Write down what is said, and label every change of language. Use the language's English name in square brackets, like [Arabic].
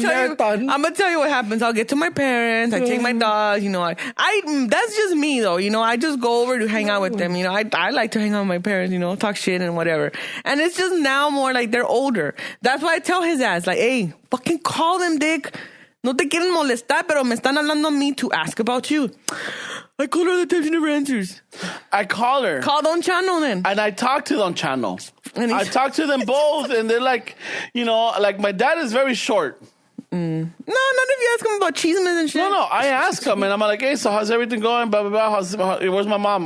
[English] gonna tell you what happens. I'll get to my parents. I take my dog. I that's just me though. I just go over to hang out with them. I like to hang out with my parents. Talk shit and whatever. And it's just now more like they're older. That's why I tell his ass like, hey, fucking call them, dick. [Spanish] No te quieren molestar, pero me están hablando a mí [English] to ask about you. I call her all the time, she never answers. I call her. Call Don Chano then. And I talk to Don Chano. I talk to them both, and they're like, like my dad is very short. No, not if you ask him about cheeseman and shit. No, I ask him, and I'm like, hey, so how's everything going? Blah, blah, blah. Where's my mom?